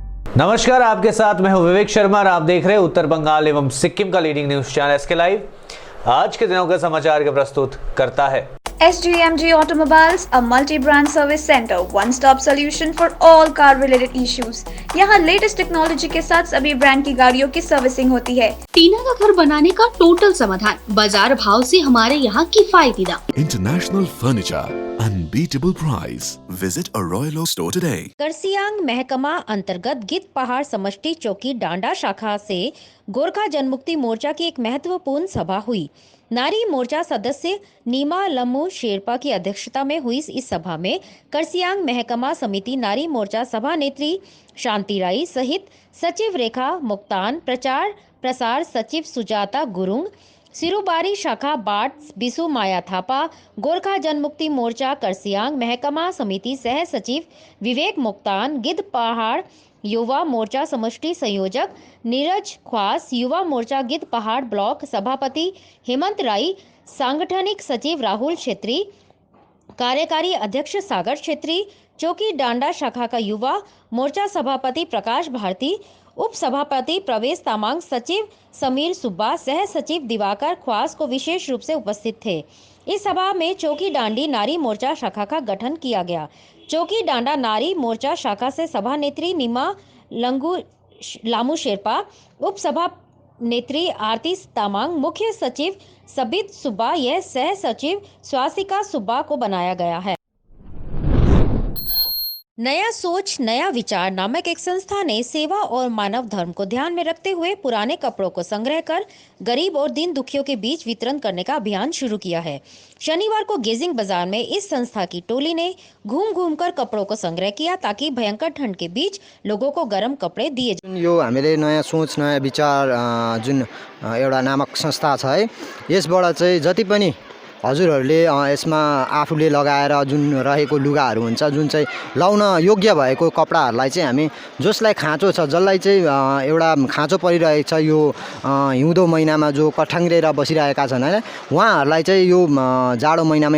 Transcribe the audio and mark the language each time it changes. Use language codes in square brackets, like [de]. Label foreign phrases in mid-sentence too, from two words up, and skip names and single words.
[hi] नमस्कार, आपके साथ मैं हूं विवेक शर्मा और आप देख रहे हैं उत्तर बंगाल एवं सिक्किम का [en] leading news channel [hi] एसके लाइव। आज के दिनों का समाचार के प्रस्तुत करता है [en] SGMG Automobiles, a multi-brand service center, one-stop solution for all car-related issues. [hi] यहाँ [en] latest technology [hi] के साथ सभी ब्रांड की गाड़ियों की सर्विसिंग होती है। टीना का घर बनाने का टोटल समाधान, बाजार भाव से हमारे यहाँ किफायती दाम। [en] International Furniture, unbeatable price. Visit a Royal Oak store today. [hi] करसियांग महकमा अंतर्गत गिद्ध पहाड़ समष्टि चौकी डांडा शाखा से गोरखा जनमुक्ति मोर्चा की एक महत्वपूर्ण सभा हुई। नारी मोर्चा सदस्य नीमा लम्मू शेरपा की अध्यक्षता में हुई इस सभा में करसियांग महकमा समिति नारी मोर्चा सभा नेत्री शांति राई सहित सचिव रेखा मुक्तान, प्रचार प्रसार सचिव सुजाता गुरुंग, सिरुबारी शाखा बाट बिसु माया थापा, गोरखा जनमुक्ति मोर्चा करसियांग महकमा समिति सह सचिव विवेक मुक्तान, गिद्ध पहाड़ युवा मोर्चा समष्टि संयोजक नीरज ख्वास, युवा मोर्चा गिद्ध पहाड़ ब्लॉक सभापति हेमंत राय, सांगठनिक सचिव राहुल छेत्री, कार्यकारी अध्यक्ष सागर छेत्री, चौकी डांडा शाखा का युवा मोर्चा सभापति प्रकाश भारती, उप सभापति प्रवेश तामांग, सचिव समीर सुब्बा, सह सचिव दिवाकर ख्वास को विशेष रूप से उपस्थित थे। इस सभा में चौकी डांडी नारी मोर्चा शाखा का गठन किया गया। चौकी डांडा नारी मोर्चा शाखा से सभा नेत्री नीमा लामू शेरपा, उप सभा नेत्री आरती तामांग, मुख्य सचिव सबित सुब्बा यह सह सचिव स्वासिका सुब्बा को बनाया गया है। नया सोच नया विचार नामक एक संस्था ने सेवा और मानव धर्म को ध्यान में रखते हुए पुराने कपड़ों को संग्रह कर गरीब और दीन दुखियों के बीच वितरण करने का अभियान शुरू किया है। शनिवार को गेजिंग बाजार में इस संस्था की टोली ने घूम घूम कर कपड़ों को संग्रह किया ताकि भयंकर ठंड के बीच लोगों को गर्म कपड़े दिए जाए। [ne] यो हामीले नयाँ सोच नयाँ विचार जुन एउटा नामक संस्था छ है, यसबाट चाहिँ जति पनि हजुरहरूले यसमा आफूले लगाएर जुन रहेको लुगाहरू हुन्छ, जुन चाहिँ लाउन योग्य भएको कपडाहरूलाई चाहिँ हामी जसलाई खाँचो छ, जसलाई चाहिँ एउटा खाँचो परिरहेको छ, यो हिउँदो महिनामा जो कठाङ्ग्रेर बसिरहेका छन् हैन, उहाँहरूलाई चाहिँ यो जाडो महिनामा